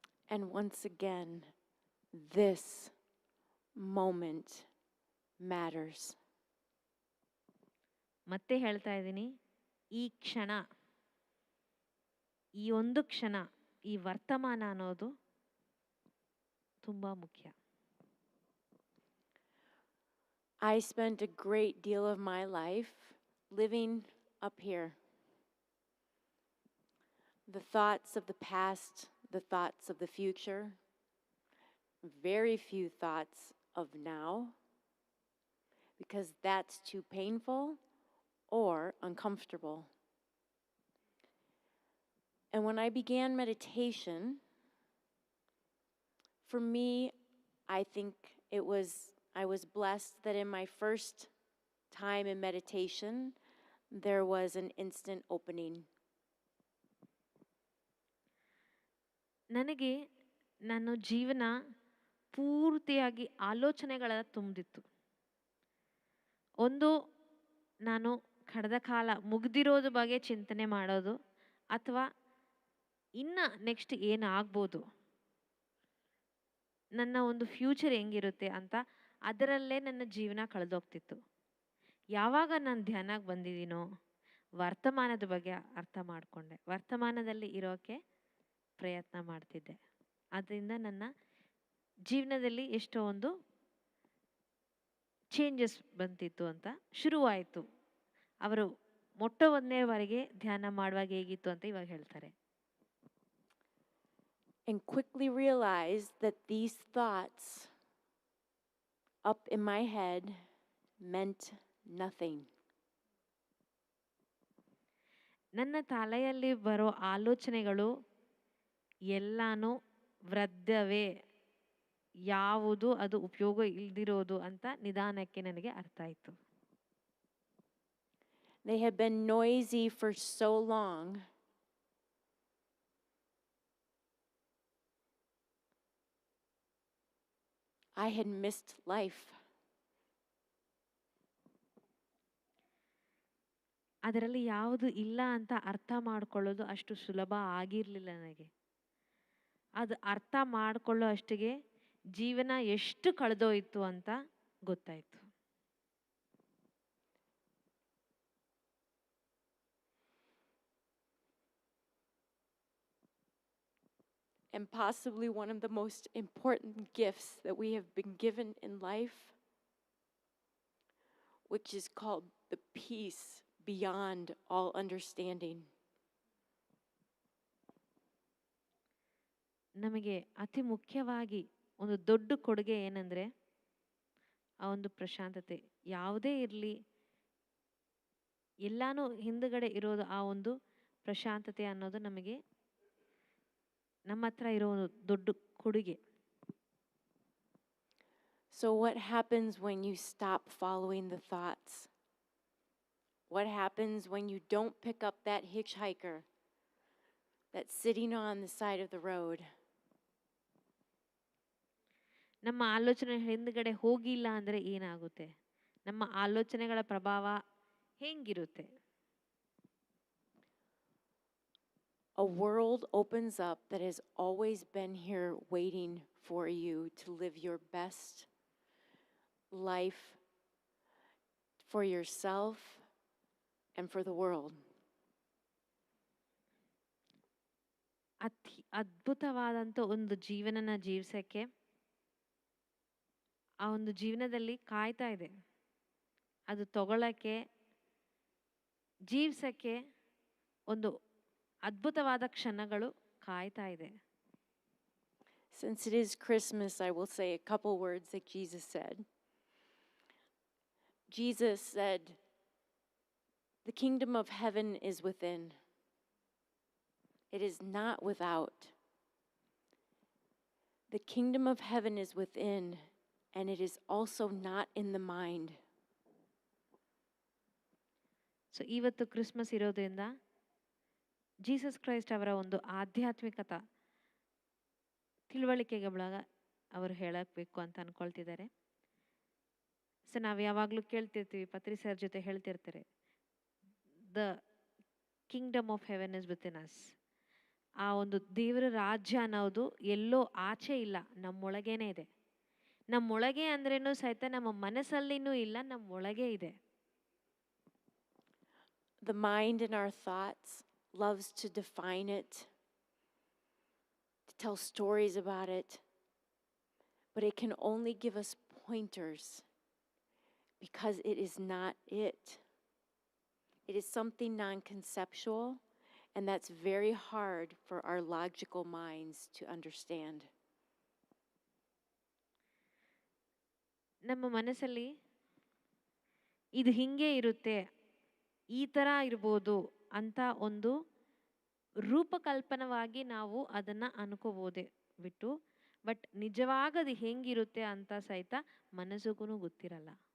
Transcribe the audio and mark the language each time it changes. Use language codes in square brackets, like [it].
[en] And once again, this moment matters. [kn] ಮತ್ತೆ ಹೇಳ್ತಾ ಇದ್ದೀನಿ, ಈ ಕ್ಷಣ, ಈ ಒಂದು ಕ್ಷಣ, ಈ ವರ್ತಮಾನ ಅನ್ನೋದು ತುಂಬಾ ಮುಖ್ಯ. [en] I spent a great deal of my life living up here. The thoughts of the past, the thoughts of the future, very few thoughts of now, because that's too painful or uncomfortable. And when I began meditation, for me, I think I was blessed that in my first time in meditation, there was an instant opening. [kn] ನನಗೆ ನನ್ನ ಜೀವನ ಪೂರ್ತಿಯಾಗಿ ಆಲೋಚನೆಗಳ ತುಂಬಿತ್ತು. ಒಂದು, ನಾನು ಕಳೆದ ಕಾಲ ಮುಗ್ದಿರೋದ್ರ ಬಗ್ಗೆ ಚಿಂತನೆ ಮಾಡೋದು, ಅಥವಾ ಇನ್ನು ನೆಕ್ಸ್ಟ್ ಏನಾಗ್ಬೋದು, ನನ್ನ ಒಂದು ಫ್ಯೂಚರ್ ಹೆಂಗಿರುತ್ತೆ ಅಂತ ಅದರಲ್ಲೇ ನನ್ನ ಜೀವನ ಕಳೆದೋಗ್ತಿತ್ತು. ಯಾವಾಗ ನಾನು ಧ್ಯಾನಕ್ಕೆ ಬಂದಿದ್ದೀನೋ ವರ್ತಮಾನದ ಬಗ್ಗೆ ಅರ್ಥ ಮಾಡಿಕೊಂಡೆ, ವರ್ತಮಾನದಲ್ಲಿ ಇರೋಕ್ಕೆ ಪ್ರಯತ್ನ ಮಾಡ್ತಿದ್ದೆ. ಅದರಿಂದ ನನ್ನ ಜೀವನದಲ್ಲಿ ಎಷ್ಟೋ ಒಂದು ಚೇಂಜಸ್ ಬಂತಿತ್ತು ಅಂತ ಶುರುವಾಯಿತು. ಅವರು ಮೊಟ್ಟಮೊದಲನೇವರೆಗೆ ಧ್ಯಾನ ಮಾಡುವಾಗ ಹೇಗಿತ್ತು ಅಂತ ಇವಾಗ ಹೇಳ್ತಾರೆ. [en] And quickly realized that these thoughts up in my head meant nothing. [kn] ನನ್ನ ತಲೆಯಲ್ಲಿ ಬರೋ ಆಲೋಚನೆಗಳು ಎಲ್ಲಾನು ವೃದ್ಧವೇ, ಯಾವುದು ಅದು ಉಪಯೋಗ ಇಲ್ದಿರೋದು ಅಂತ ನಿಧಾನಕ್ಕೆ ನನಗೆ ಅರ್ಥ ಆಯಿತು. [en] They had been noisy for so long I had missed life. [kn] ಅದರಲ್ಲಿ ಯಾವುದು ಇಲ್ಲ ಅಂತ ಅರ್ಥ ಮಾಡ್ಕೊಳ್ಳೋದು ಅಷ್ಟು ಸುಲಭ ಆಗಿರಲಿಲ್ಲ ನನಗೆ. ಅದು ಅರ್ಥ ಮಾಡಿಕೊಳ್ಳೋ ಅಷ್ಟಿಗೆ ಜೀವನ ಎಷ್ಟು ಕಳೆದೋಯ್ತು ಅಂತ ಗೊತ್ತಾಯಿತು. [en] And possibly one of the most important gifts that we have been given in life, which is called the peace beyond all understanding. [kn] ನಮಗೆ ಅತಿ ಮುಖ್ಯವಾಗಿ ಒಂದು ದೊಡ್ಡ ಕೊಡುಗೆ ಏನಂದರೆ ಆ ಒಂದು ಪ್ರಶಾಂತತೆ. ಯಾವುದೇ ಇರಲಿ, ಎಲ್ಲಾನು ಹಿಂದುಗಡೆ ಇರೋದು ಆ ಒಂದು ಪ್ರಶಾಂತತೆ ಅನ್ನೋದು ನಮಗೆ ನಮ್ಮ ಹತ್ರ ಇರೋ ಒಂದು ದೊಡ್ಡ ಕೊಡುಗೆ. [en] So what happens when you stop following the thoughts? What happens when you don't pick up that hitchhiker that's sitting on the side of the road? [kn] ನಮ್ಮ ಆಲೋಚನೆ ಹಿಂದ್ಗಡೆ ಹೋಗಿಲ್ಲ ಅಂದರೆ ಏನಾಗುತ್ತೆ? ನಮ್ಮ ಆಲೋಚನೆಗಳ ಪ್ರಭಾವ ಹೆಂಗಿರುತ್ತೆ? [en] A world opens up that has always been here waiting for you to live your best life for yourself and for the world. [kn] ಅತಿ ಅದ್ಭುತವಾದಂಥ ಒಂದು ಜೀವನನ ಜೀವಿಸಕ್ಕೆ ಆ ಒಂದು ಜೀವನದಲ್ಲಿ ಕಾಯ್ತಾ ಇದೆ. ಅದು ತಗೊಳ್ಳೋಕ್ಕೆ, ಜೀವಿಸಕ್ಕೆ ಒಂದು ಅದ್ಭುತವಾದ ಕ್ಷಣಗಳು ಕಾಯ್ತಾ ಇದೆ. [en] Since it is Christmas, I will say a couple words that Jesus said. Jesus said, "The kingdom of heaven is within. It is not without. The kingdom of heaven is within, and it is also not in the mind." [kn] So ಇವತ್ತು Christmas ಇರೋದ್ರಿಂದ Jesus Christ ಅವರ ಒಂದು ಆಧ್ಯಾತ್ಮಿಕತ ತಿಳುವಳಿಕೆಗೆ ಒಳಗ ಅವರು ಹೇಳಬೇಕು ಅಂತ ಅನ್ಕೊಳ್ತಿದ್ದಾರೆ. So ನಾವು ಯಾವಾಗಲೂ ಕೇಳ್ತಿರ್ತೀವಿ, ಪತ್ರಿ ಸರ್ ಜೊತೆ ಹೇಳ್ತಿರ್ತಾರೆ, [en] The kingdom of heaven is within us. [kn] ಆ ಒಂದು ದೇವರ ರಾಜ್ಯ ಅನ್ನೋದು ಎಲ್ಲೋ ಆಚೆ ಇಲ್ಲ, ನಮ್ಮೊಳಗೇನೆ ಇದೆ. ನಮ್ಮೊಳಗೆ ಅಂದ್ರೇನು ಸಹಿತ ನಮ್ಮ ಮನಸ್ಸಲ್ಲಿನೂ ಇಲ್ಲ, ನಮ್ಮೊಳಗೆ ಇದೆ. [en] The mind and our thoughts loves to define it, to tell stories about it, but it can only give us pointers because it is not it. It is something non-conceptual, and that's very hard for our logical minds to understand. [kn] ನಮ್ಮ ಮನಸ್ಸಲ್ಲಿ ಇದು ಹಿಂಗೆ ಇರುತ್ತೆ, ಈ ಥರ ಇರ್ಬೋದು ಅಂತ ಒಂದು ರೂಪಕಲ್ಪನವಾಗಿ ನಾವು ಅದನ್ನು ಅನ್ಕೋಬೋದೇ ಬಿಟ್ಟು, ಬಟ್ ನಿಜವಾಗದು ಹೆಂಗಿರುತ್ತೆ ಅಂತ ಸಹಿತ ಮನಸ್ಸಿಗೂ ಗೊತ್ತಿರಲ್ಲ.